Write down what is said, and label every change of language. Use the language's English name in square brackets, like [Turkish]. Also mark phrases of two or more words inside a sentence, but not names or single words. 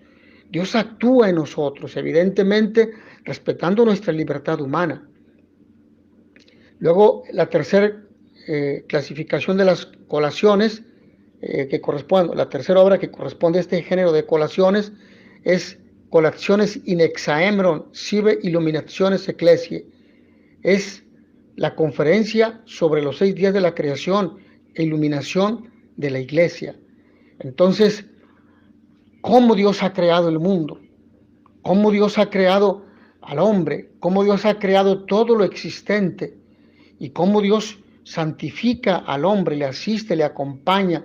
[Spanish] Dios actúa en nosotros, evidentemente respetando nuestra libertad humana. Luego, la tercera clasificación de las colaciones, la tercera obra que corresponde a este género de colaciones, es Colaciones in exaemeron sive illuminationes ecclesiae. Es la conferencia sobre los 6 días de la creación e iluminación de la iglesia. Entonces, cómo Dios ha creado el mundo, cómo Dios ha creado al hombre, cómo Dios ha creado todo lo existente, y cómo Dios santifica al hombre, le asiste, le acompaña.